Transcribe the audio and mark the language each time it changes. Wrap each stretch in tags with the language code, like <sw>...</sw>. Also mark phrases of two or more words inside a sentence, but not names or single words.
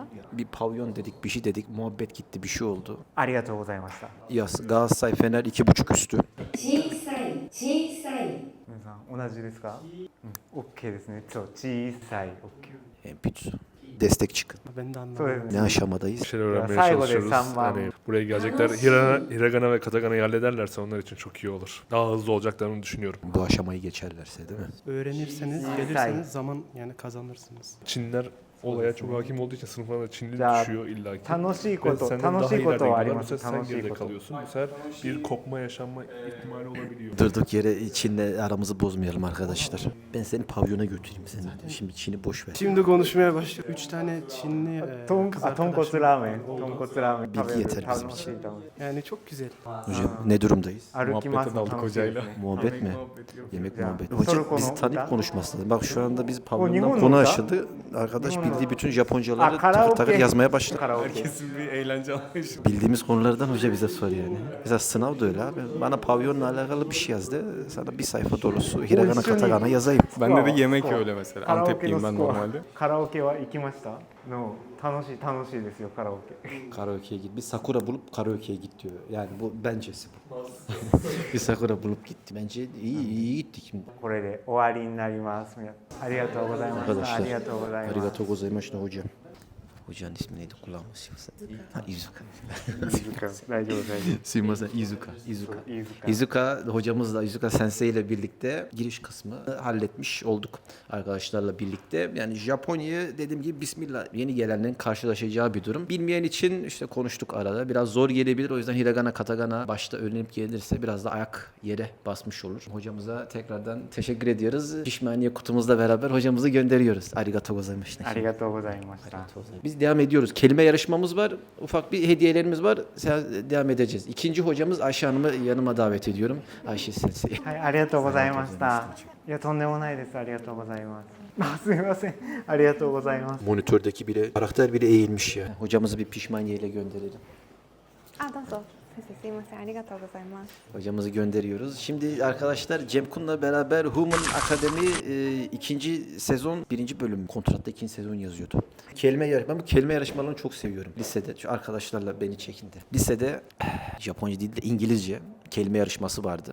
<tr>Bir pavyon dedik, bir şey dedik. Muhabbet gitti, bir şey oldu.</tr> <ja>ありがとうございました</ja> <tr>Yaz. Galatasaray Fener 2.5 üstü.</tr> <ja>小さい小さい皆さん同じですか、OK ですねそう小さい OK</ja> <tr>Pizza. Destek çıkın. Ben de</tr> <ja>そうで</ja> <tr>anlamadım.</tr> <ja>すね</ja> <tr>Ne aşamadayız? Bir şeyler öğrenmeye</tr> <ja>Saygo de</ja> <tr>çalışıyoruz. sanmam. Hani buraya gelecekler hiragana ve katagana'yı hallederlerse onlar için çok iyi olur. Daha hızlı olacaklarını düşünüyorum. Bu aşamayı geçerlerse değil mi? Öğrenirseniz, gelirseniz zaman yani kazanırsınız. Çinler olaya çok hakim olduğu için sınıflarına da Çinli Ya, düşüyor illaki.</tr> <ja>楽しいこ</ja> <tr>Ve</tr> <ja>と</ja> <tr>senden</tr> <ja>楽</ja> <tr>daha</tr> <ja>しいことはあり</ja> <tr>ileride</tr> <ja>ま</ja> <tr>gidiyorlar.</tr> <ja>す</ja> <tr>Bu sefer</tr> <ja>楽</ja> <tr>sen</tr> <ja>しい</ja> <tr>geride</tr> <ja>こと</ja> <tr>kalıyorsun. Bu sefer bir kopma yaşanma ihtimali olabiliyor. Durduk yere Çin'le aramızı bozmayalım arkadaşlar. Ben seni pavyona götüreyim seni. Şimdi Çin'i boş ver. Şimdi konuşmaya başlıyor. 3 tane Çinli</tr> <ja>豚</ja> <tr>kız</tr> <ja>豚骨</ja> <tr>arkadaşım.</tr> <ja>ラーメン豚骨ラーメン</ja> <tr>Bilgi yeter bizim</tr> <ja>楽しい</ja> <tr>için.</tr> <ja>楽しい</ja> <tr>Yani çok güzel. Hocam ne durumdayız?</tr> <ja>歩きます</ja> <tr>Muhabbete daldık</tr> <ja>楽しいです</ja> <tr>hocayla.</tr> <ja>ね</ja> <tr>Muhabbet mi? Yemek Ya, muhabbeti. Toruko'nun Hocam bizi tanıyıp da- konuşması lazım. Bak şu anda biz O pavyondan Nihon'un konu da- açıldı. Arkadaş Nihon'un bildiği da- bütün Japoncaları Aa, takır takır karaoke. yazmaya başladı.</tr> <ja>カラオケ</ja> <tr>Herkesin bir eğlence anlayışı. Bildiğimiz konulardan hoca bize soruyor yani. Mesela sınav da öyle abi. Bana pavyonla alakalı bir şey yazdı. Sana bir sayfa dolusu hiragana katakana yazayım. Bende de yemek öyle mesela.</tr> <ja>カラオケ</ja> <tr>Antepliyim</tr> <ja>の</ja> <tr>ben</tr> <ja>スコア</ja> <tr>normalde.</tr> <ja>カラオケは行きましたの楽しいですよカラオケ</ja> <tr>Karaoke'ye git. Bir sakura bulup karaoke'ye git diyor. Yani bu bencesi bu. Bir sakura bulup gitti. Bence iyi gittik şimdi.</tr> <ja>これで終わりになりますありがとうございました</ja> <tr>Arkadaşlar.</tr> <ja>ありがとうございますありがとうございます</ja> <tr>hocam. Hocanın ismi neydi kulağıma silsen? Ha Izuka.</tr> <ja>大丈夫大丈夫</ja> <tr>Silmasen Izuka. Izuka.</tr> <ja>いいですか</ja> <tr>Izuka hocamızla Izuka Sensei ile birlikte giriş kısmı halletmiş olduk arkadaşlarla birlikte. Yani Japonya'ya dediğim gibi bismillah yeni gelenlerin karşılaşacağı bir durum. Bilmeyen için işte konuştuk arada. Biraz zor gelebilir. O yüzden hiragana katakana başta öğrenip gelirse biraz da ayak yere basmış olur. Hocamıza tekrardan teşekkür ediyoruz. Pişmaniye kutumuzla beraber hocamızı gönderiyoruz.</tr> <ja>ありがとうございます. ありがとうございました</ja> <tr>Biz devam ediyoruz. Kelime yarışmamız var. Ufak bir hediyelerimiz var. Devam edeceğiz. İkinci hocamız Ayşe Hanım'ı yanıma davet ediyorum. Ayşe Sensei.</tr> <ja>はいありがとうございましたいやとんでもないですありがとうございますあすみませんありがとうございます</ja> <tr>Monitördeki bile karakter bile eğilmiş ya. Hocamızı bir pişmaniyeyle gönderelim.</tr> <ja>あ、どうぞ。先生すいません。ありがとうございます。</ja> <tr>Hocamızı gönderiyoruz. Şimdi arkadaşlar Cem Kun'la beraber Human Academy ikinci sezon birinci bölüm kontratta ikinci sezon yazıyordu. Kelime yarışma, bu kelime yarışmalarını çok seviyorum. Lisede şu arkadaşlarla beni çekindi. Lisede Japonca değil de İngilizce kelime yarışması vardı.</tr>